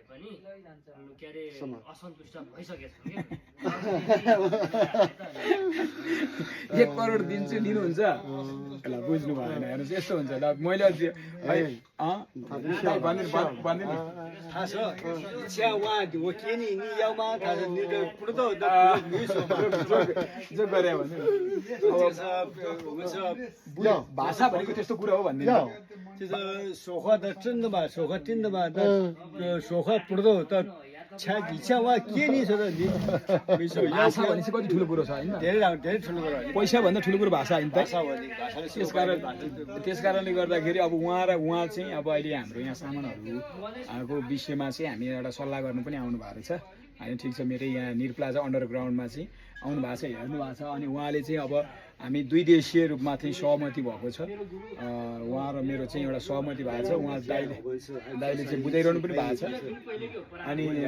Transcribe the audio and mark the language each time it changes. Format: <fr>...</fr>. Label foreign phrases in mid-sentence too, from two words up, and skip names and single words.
<ne>एक करोड दिन्छु लिनुहुन्छ ल बुझ्नु भएन हेर्नुहोस् यस्तो हुन्छ ल मैले जो गरे भने भाषा भनेको त्यस्तो कुरा हो भन्ने</ne> <zh>就是说话的真的嘛，说话真的嘛，那说话不知道到1000万给你说的你没说</zh> <ne>भाषा भनेपछि कति ठुलो कुरो छ होइन धेरै ठुलो कुरा हो पैसा भन्दा ठुलो कुरो भाषा होइन त भाषा भने भाषाले त्यस कारणले गर्दाखेरि अब उहाँ चाहिँ अब अहिले हाम्रो यहाँ सामानहरूको विषयमा चाहिँ हामी एउटा सल्लाह गर्नु पनि आउनु भएको रहेछ होइन ठिक छ मेरै यहाँ निर प्लाजा अन्डरग्राउन्डमा चाहिँ आउनु भएको छ हेर्नु भएको छ अनि उहाँले चाहिँ अब हामी 2 देशीय रूपमा चाहिँ सहमति भएको छ उहाँ र मेरो चाहिँ एउटा सहमति भएको छ उहाँ दाइले चाहिँ बुझाइरहनु पनि भएको छ अनि</ne>